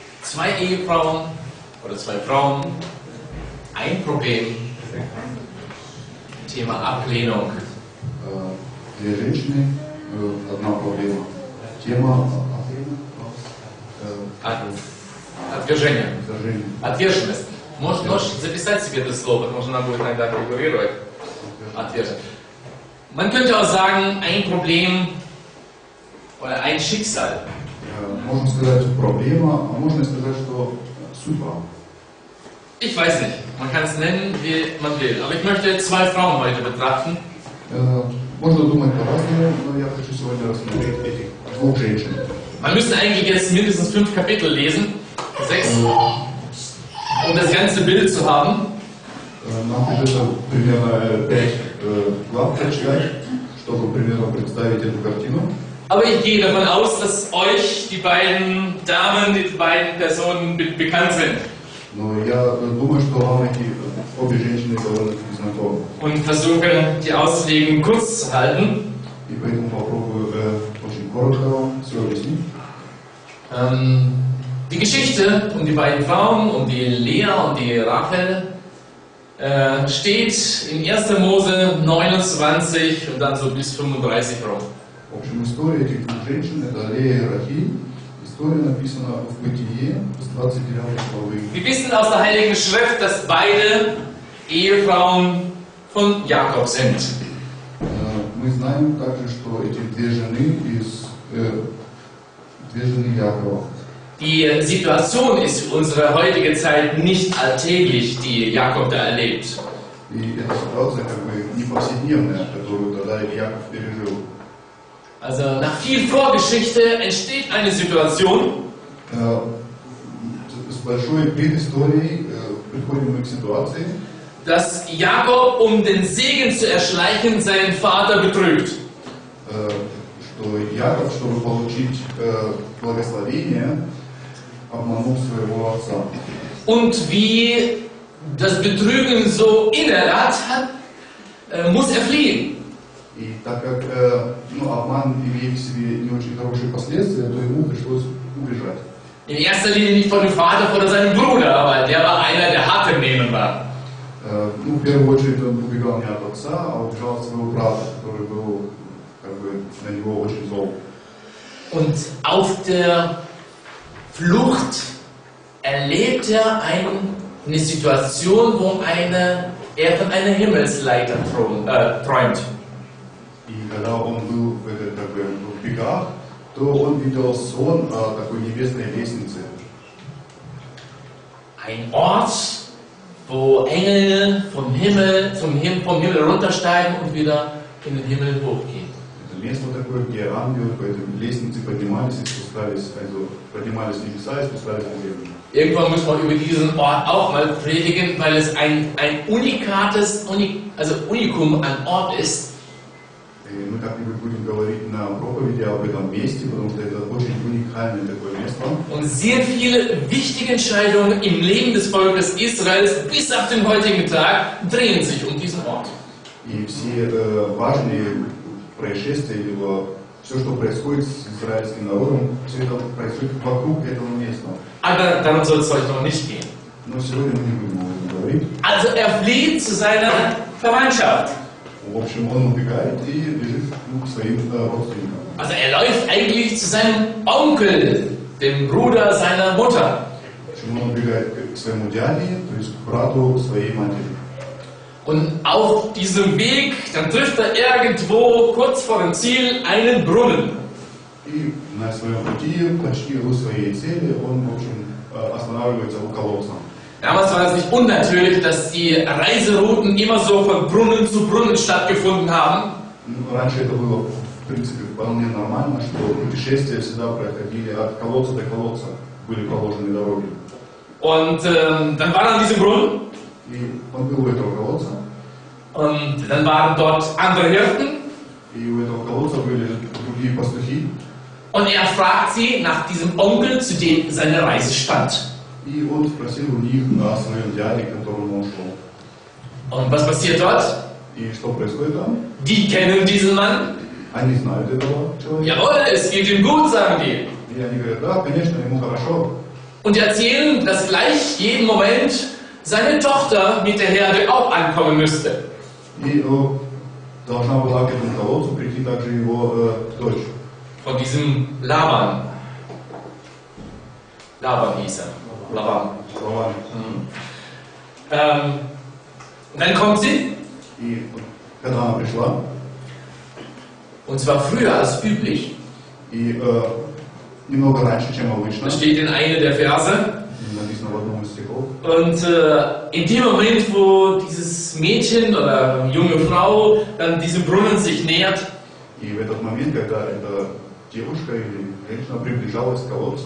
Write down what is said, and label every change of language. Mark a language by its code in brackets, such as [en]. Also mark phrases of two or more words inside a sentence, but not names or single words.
[de] zwei Ehefrauen oder zwei Frauen, ein Problem, Thema Ablehnung. [ru] Две женщины, одна проблема. Тема Отвержение. отвержения. Отверженность. Можешь записать себе das слово, потому что нам будет иногда фигурировать. Отверженность. [de] Man könnte auch sagen, ein Problem oder ein Schicksal. [ru] Можно сказать проблема, а можно сказать, что судьба. [de] Ich weiß nicht, man kann es nennen, wie man will. Aber ich möchte zwei Frauen heute betrachten. [ru] Можно думать по-разному, но я хочу сегодня рассмотреть этих двух женщин. [de] Man müsste eigentlich jetzt mindestens 5 Kapitel lesen, 6, um das ganze Bild zu haben. [ru] Нам придется примерно 5 глав прочитать, чтобы примерно представить эту картину. [de] Aber ich gehe davon aus, dass euch die beiden Damen, die beiden Personen bekannt sind. [ru] Но я думаю, что вам эти обе женщины довольно-таки знакомы. [de] Und versuche, die Auslegung kurz zu halten. [ru] И поэтому попробую очень коротко вам все объяснить. [de] Die Geschichte um die beiden Frauen, um die Lea und die Rachel, steht in 1. Mose 29 und dann so bis 35 rum. [ru] В общем, история этих двух женщин – это Лея и Рахиль. История написана в Бытие с 29 главы. [de] Wir wissen aus der Heiligen Schrift, dass beide Ehefrauen von Jakob sind. [ru] Мы знаем также, что эти две жены Якова. [de] Die Situation ist für unsere heutige Zeit nicht alltäglich, die Jakob da erlebt. [ru] И эта ситуация как бы не повседневная, которую тогда Яков пережил. [de] Also nach viel Vorgeschichte entsteht eine Situation, [ru] С большой предысторией приходим мы к ситуации, [de] dass Jakob, um den Segen zu erschleichen, seinen Vater betrügt. [ru] что Яков, чтобы получить благословение, обманул своего отца. [de] Und wie das Betrügen so innerhat hat, muss er fliehen. [ru] И так как обман имеет в себе не очень хорошие последствия, то ему пришлось убежать. [de] In erster Linie nicht von dem Vater oder seinem Bruder, aber der war einer, der hart im Nehmen war. [ru] В первую очередь он убегал не от отца, а убежал от своего брата, который был как бы на него очень зол. [de] Und auf der Flucht erlebt er eine Situation, wo er von einer Himmelsleiter träumt. [ru] И когда он был в бегах, то он видел сон о такой небесной лестнице. [de] Ein Ort, wo Engel vom Himmel runtersteigen und wieder in den Himmel hochgehen. [ru] Это место такое, где ангелы по этой лестнице поднимались и спускались, поднимались в небеса и спускались на землю. [de] Irgendwann muss man über diesen Ort auch mal predigen, weil es ein Unikum an Ort ist. [ru] И мы как-нибудь будем говорить на проповеди об этом месте, потому что это очень уникальное такое место. [de] Und sehr viele wichtige Entscheidungen im Leben des Volkes Israels bis auf den heutigen Tag drehen sich um diesen Ort. [ru] И все важные происшествия, либо все, что происходит с израильским народом, все это происходит вокруг этого места. [de] Aber darum soll es heute noch nicht gehen. [ru] Но сегодня мы не будем об этом говорить. [de] Also er flieht zu seiner Verwandtschaft. [ru] В общем, он убегает и бежит к своим родственникам. [de] Also er läuft eigentlich zu seinem Onkel, dem Bruder seiner Mutter. [ru] Почему он убегает к своему дяде, то есть к брату своей матери. [de] Und auf diesem Weg, dann trifft er irgendwo kurz vor dem Ziel einen Brunnen. [ru] И на своем пути, почти у своей цели, он, в общем, останавливается у колодца. [de] Damals war es nicht unnatürlich, dass die Reiserouten immer so von Brunnen zu Brunnen stattgefunden haben. [ru] Раньше это было, в принципе, вполне нормально, что путешествия всегда проходили от колодца до колодца, были проложены дороги. [de] Und dann war er an diesem Brunnen. [ru] И он был у этого колодца. [de] Und dann waren dort andere Hirten. [ru] И у этого колодца были другие пастухи. [de] Und er fragt sie nach diesem Onkel, zu dem seine Reise stand. [ru] И он спросил у них о своем дяде, к которому он шел. [de] Und was passiert dort? [ru] И что происходит там? [de] Die kennen diesen Mann. [ru] Они знают этого человека. [de] Jawohl, es geht ihm gut, sagen die. [ru] И они говорят, да, конечно, ему хорошо. [de] und erzählen, dass gleich jeden Moment seine Tochter mit der Herde auch ankommen müsste. [ru] И должна была к этому колодцу прийти также его дочь. [de] Von diesem Laban. Laban hieß er. Laban. Dann kommt sie. [ru] И когда она пришла, [de] und zwar früher als üblich. [ru] И немного раньше, чем обычно. [de] Das steht in einer der Verse. [ru] Написано в одном из стихов. [de] Und in dem Moment, wo dieses Mädchen oder junge Frau dann diesem Brunnen sich nähert, [ru] И в этот момент, когда эта девушка или женщина приближалась к колодцу,